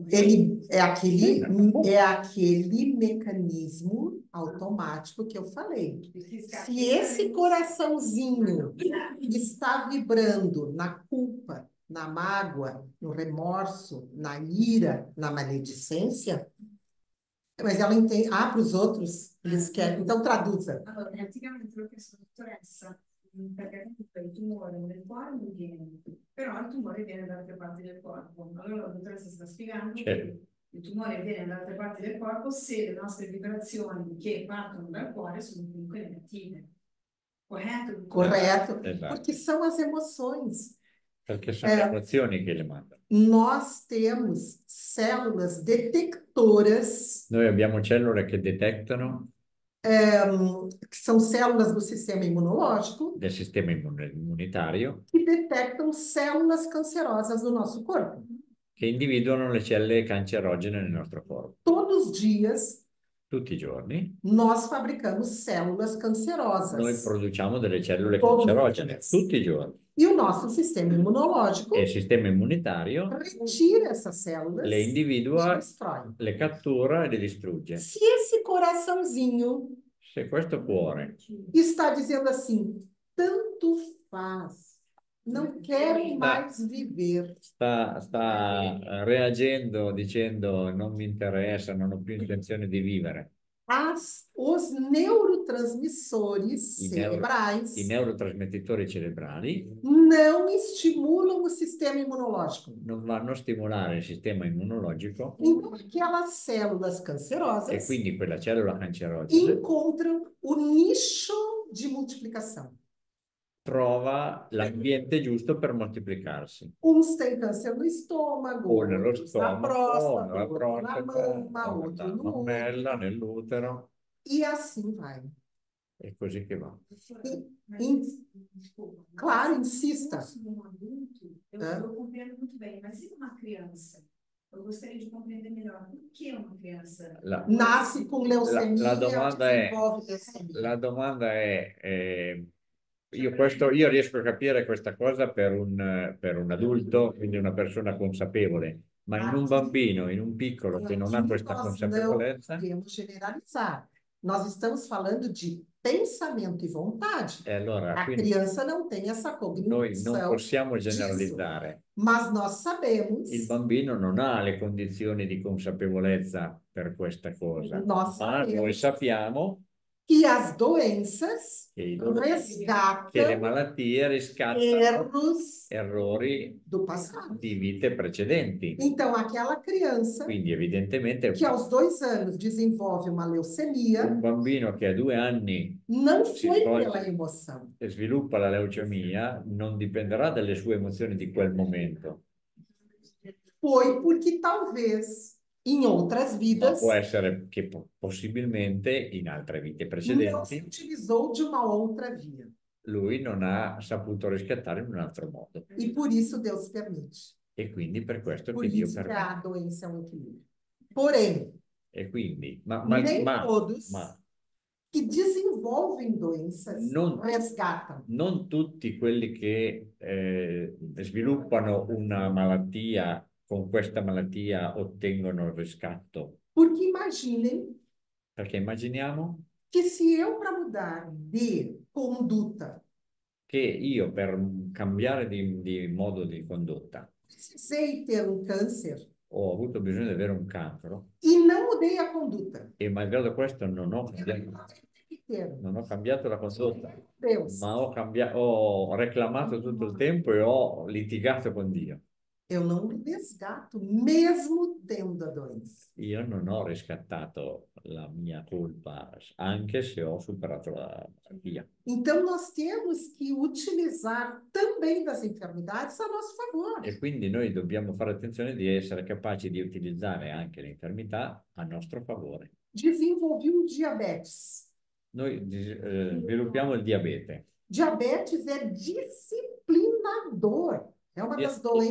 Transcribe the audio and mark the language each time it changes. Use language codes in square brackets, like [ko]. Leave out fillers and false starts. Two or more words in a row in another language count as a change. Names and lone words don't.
[pt] Ele é aquele mecanismo automático que eu falei. Se esse coraçãozinho está vibrando na culpa, na mágoa, no remorso, na ira, na maledicência, mas ela entende, para os outros, eles querem, então traduza. [it] Allora, anticamente, perché sono dottoressa, perché comunque il tumore nel cuore non viene, però il tumore viene da altre parti del corpo. Allora la dottoressa sta spiegando che il tumore viene da altre parti del corpo se le nostre vibrazioni che partono dal cuore sono comunque negative. [pt] Correto? Correto, [it] Esatto. [pt] porque são as emoções. [it] Perché sono le emozioni che le mandano. [pt] Nós temos células detectoras, [it] Noi abbiamo cellule che detectano [pt] que são células do sistema imunológico, [it] del sistema immunitario [pt] que detectam células cancerosas do nosso corpo. [it] che individuano le cellule cancerogene nel nostro corpo. [pt] Todos os dias, [it] Tutti i giorni [pt] nós fabricamos células [it] noi [pt] cancerosas. [it] produciamo delle cellule [pt] Todos os [it] cancerogene, [pt] dias. [it] tutti i giorni. [pt] E o nosso sistema imunológico [it] E il sistema immunitario [pt] retira essas células [it] le [pt] e [it] individua, [pt] destrói. [it] le cattura e le distrugge. [pt] Se esse coraçãozinho [it] Se questo cuore [pt] está dizendo assim, tanto faz, não quero mais viver. [it] sta reagendo dicendo non mi interessa, non ho più intenzione di vivere, [pt] Os neurotransmissores [it] i [pt] cerebrais [it] neurotrasmettitori cerebrali [pt] não estimulam o sistema imunológico. [it] non vanno a stimolare il sistema immunologico [pt] Então, aquelas células [it] e [pt] cancerosas [it] quindi quella cellula cancerogena [pt] encontram o nicho de multiplicação. [it] trova l'ambiente giusto per moltiplicarsi. [pt] Uns têm câncer no estômago, [it] O nello [pt] outros na [it] stomaco, [pt] próstata, [it] nella [pt] outro na [it] prostata, [pt] mama, outro [it] nella [pt] no [it] mammella, [pt] útero. [it] nell'utero, [pt] E assim vai. [it] è così che va. [pt] Claro, insista. Um adulto, eu compreendo muito bem, mas e uma criança? Eu gostaria de compreender melhor por que uma criança Nasce com leucemia, [it] la domanda è, [pt] desenvolve leucemia. [it] la domanda è io riesco a capire questa cosa per un adulto, quindi una persona consapevole, ma in un bambino, in un piccolo che non ha questa [pt] Nós [it] consapevolezza, [pt] não podemos generalizar. Nós estamos falando de pensamento e vontade. [it] e allora [pt] A [it] quindi [pt] criança não tem essa [it] noi non [pt] cognição [it] possiamo [pt] disso, [it] generalizzare. [pt] mas nós sabemos, [it] Il bambino non ha le condizioni di consapevolezza per questa cosa, [pt] nós [it] ma noi [pt] sabemos [it] sappiamo [pt] que as doenças [it] che le [pt] resgatam [it] malattie riscattano [pt] erros [it] errori [pt] do passado. [it] di vite precedenti. [pt] Então, aquela criança [it] Quindi evidentemente [pt] que aos 2 anos desenvolve uma [it] un [pt] leucemia [it] bambino che a 2 anni [pt] não [it] si [pt] foi [it] svolge [pt] pela emoção. [it] e sviluppa la leucemia non dipenderà dalle sue emozioni di quel momento, [pt] Foi porque talvez em outras [it] ma [pt] vidas [it] può essere che possibilmente in altre vite [pt] não se [it] precedenti [pt] utilizou de uma outra via. [it] lui non ha saputo riscattare in un altro modo. [pt] E por isso Deus permite. [it] E quindi per questo [pt] Por [it] che Dio [pt] isso que [it] permette. [pt] a doença é um equilíbrio. Porém, [it] E quindi, [pt] nem todos [it] ma [pt] que desenvolvem doenças [it] Non- [pt] resgatam. [it] non tutti quelli che sviluppano una malattia, con questa malattia ottengono il riscatto. [pt] Porque imaginem [it] Perché immaginiamo [pt] que se eu, para mudar de conduta, [it] che io per cambiare di modo di condotta [pt] precisei ter um câncer [it] ho avuto bisogno di avere un cancro [pt] e não mudei a conduta. [it] e malgrado questo non ho cambiato la condotta, [pt] Deus, [it] ma ho reclamato tutto il tempo e ho litigato con Dio. [pt] eu não resgato, mesmo tendo a doença. [it] Io non ho riscattato la mia colpa, anche se ho superato la malattia. [pt] Então, nós temos que utilizar também das enfermidades a nosso favor. [it] E quindi noi dobbiamo fare attenzione di essere capaci di utilizzare anche le infermità a nostro favore. [pt] Desenvolvi um diabetes. [it] Noi sviluppiamo il diabete. [pt] Diabetes é disciplinador. É uma das [it] Il [pt] doenças.